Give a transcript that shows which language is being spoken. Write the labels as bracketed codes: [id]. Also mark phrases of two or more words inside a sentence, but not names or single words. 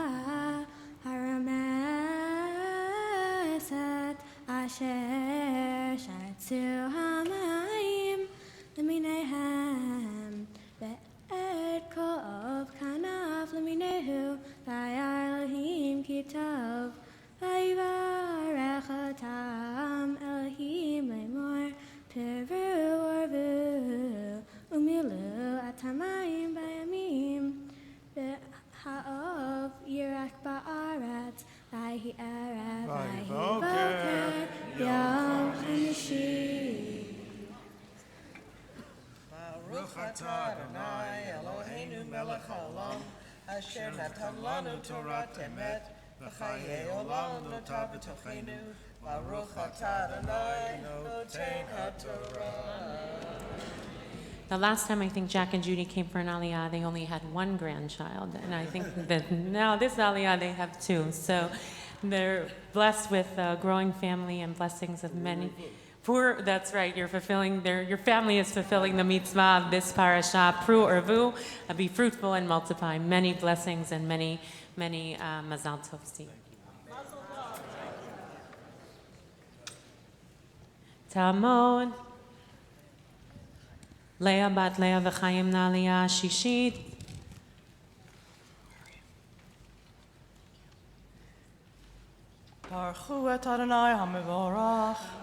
[he] הרמשת אשר שרצו המים למינהם ואת כל כנף למינהו וירא אלהים כי טוב ויברך אתם אלהים לאמר פרו ורבו ומלאו את המים בימים והעוף ירב בארץ ויהי ערב ויהי בקר יום חמישי. ברוך אתה יהוה אלהינו מלך העולם. אשר נתן לנו תורת אמת וחיי עולם נטע בתוכנו. ברוך אתה יהוה נותן התורה. [en] The last time I think Jack and Judy came for an aliyah, they only had one grandchild, and I think that now this aliyah they have two. So they're blessed with a growing family and blessings of many. That's right, your family is fulfilling the mitzvah of this parasha, [he] פרו ורבו, [en] be fruitful and multiply. Many blessings and many mazal tovs to you. [he] Talmud. לאה בת לאה וחיים נא עלייה שישית. ברוך את יהוה המבורך.